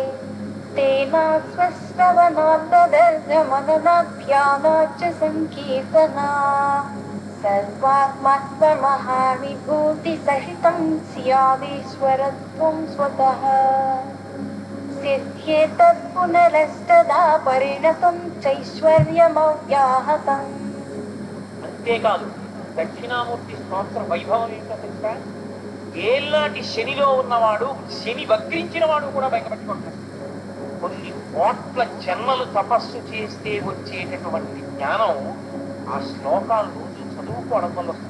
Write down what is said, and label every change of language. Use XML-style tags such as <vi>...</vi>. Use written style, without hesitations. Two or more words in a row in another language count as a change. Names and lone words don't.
<sa>तेनास्वश्रवणात्तदर्शमननाभ्यानाच्च सङ्कीर्तना सर्वात्मत्वमहाविभूतिसहितं स्यादीश्वरत्वं स्वतः सिद्ध्येतत् पुनरस्तदा परिणतं चैश्वर्यमव्याहतम्</sa> <te>అంతేకాదు దక్షిణామూర్తి స్తోత్ర వైభవం ఏంటో తెలుసా? ఏళ్ళనాటి శనిలో ఉన్నవాడు శని వక్రించిన వాడు కూడా బయటపెట్టుకుంటాడు. కొన్ని కోట్ల జన్మలు తపస్సు చేస్తే వచ్చేటటువంటి జ్ఞానం ఆ శ్లోకాలు రోజు చదువుకోవడం వల్ల వస్తుంది.</te>